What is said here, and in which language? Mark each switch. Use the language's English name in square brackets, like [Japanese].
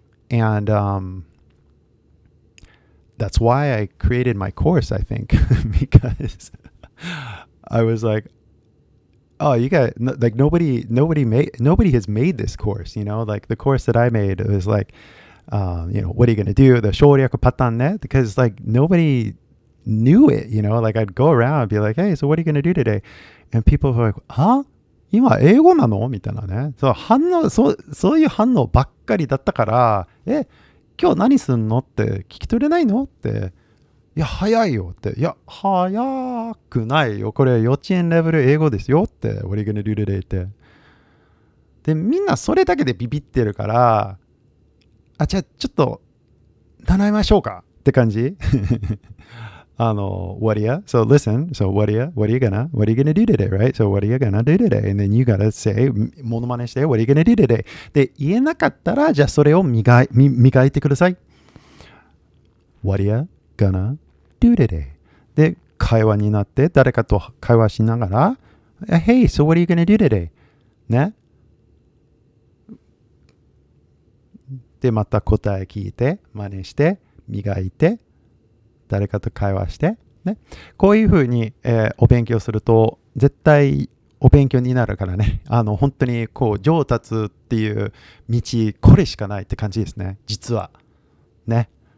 [English] And that's why I created my course, I think, because I was like, oh, you got like nobody has made this course, you know? Like the course that I made was like, what are you going to do? The 省略パターンね because like nobody knew it, you know? Like I'd go around and be like, hey, so what are you going to do today? And people were like, huh? [Japanese] 今英語なのみたいなね。そういう反応ばっかりだったから、今日何すんのって聞き取れないのって、いや、早いよって、いや、早くないよ。これ幼稚園レベル英語ですよって、 [English] What are you gonna do today? [Japanese] って。で、みんなそれだけでビビってるから、じゃあちょっと習いましょうかって感じ [English] what are you? So listen, so what are you gonna do today, right? So what are you gonna do today? And then you gotta say, [Japanese] モノマネして、 [English] what are you gonna do today? [Japanese] で、言えなかったら、じゃあそれを磨いてください。 [English] What are you gonna do today? [Japanese] で、会話になって、誰かと会話しながら、 [English] Hey, so what are you gonna do today? [Japanese] ね。で、また答え聞いて、真似して、磨いて、誰かと会話して、ね。こういうふうに、お勉強すると、絶対お勉強になるからね。本当にこう、上達っていう道、これしかないって感じですね。実は。ね。